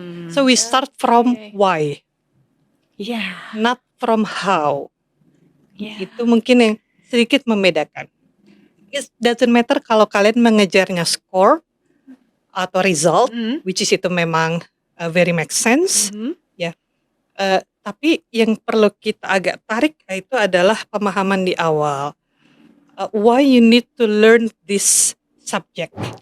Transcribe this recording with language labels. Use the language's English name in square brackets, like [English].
[English] So we start from why, not from how. [Indonesian] Itu mungkin yang sedikit membedakan. [English] It doesn't matter [Indonesian] kalau kalian mengejarnya score atau result, which is itu memang [English] very make sense, [Indonesian] ya. Tapi yang perlu kita agak tarik itu adalah pemahaman di awal. [English] Why you need to learn this subject.